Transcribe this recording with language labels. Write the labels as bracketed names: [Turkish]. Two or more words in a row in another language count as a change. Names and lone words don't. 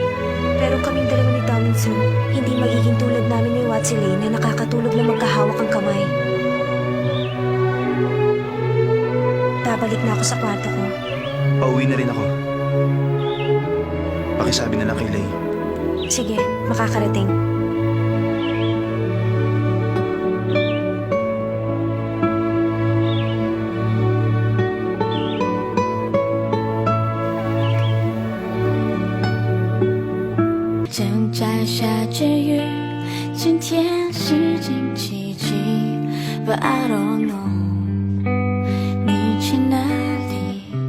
[Filipino] Pero kaming dalawa ni Dao Ming hindi magiging tulad namin ni Watsilay na nakakatulog na magkahawak ang kamay. Babalik na ako sa kwarto ko. Pauwi na rin ako. Pakisabi na lang kay Lay. Sige, makakarating. [Chinese] 正在下着雨，今天是星期几 ？ [English] But I don't know， [Chinese] 你去哪里？